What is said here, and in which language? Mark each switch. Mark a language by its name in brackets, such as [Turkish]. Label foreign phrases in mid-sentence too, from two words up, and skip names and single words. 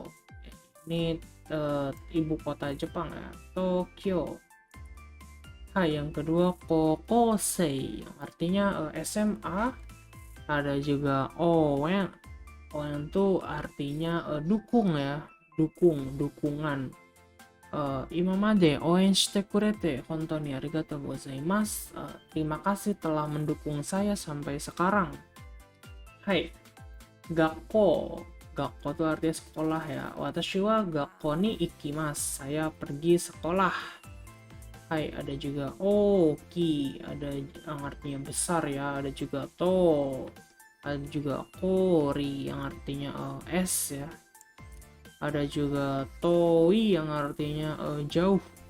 [Indonesian] Ini ibu kota Jepang ya, Tokyo. Yang kedua kokosei yang artinya SMA. Ada juga owen. Owen tuh artinya dukung ya, dukungan. [Japanese] 今まで応援してくれて本当にありがとうございます. [Indonesian] Terima kasih telah mendukung saya sampai sekarang. [Japanese] はい。学校. [Indonesian] Gakko itu artinya sekolah ya. [Japanese] 私は学校に行きます. [Indonesian] Saya pergi sekolah. Hai, ada juga oki. Ada yang artinya besar ya. Ada juga to. Ada juga kori yang artinya es ya. Ada juga toi yang artinya jauh.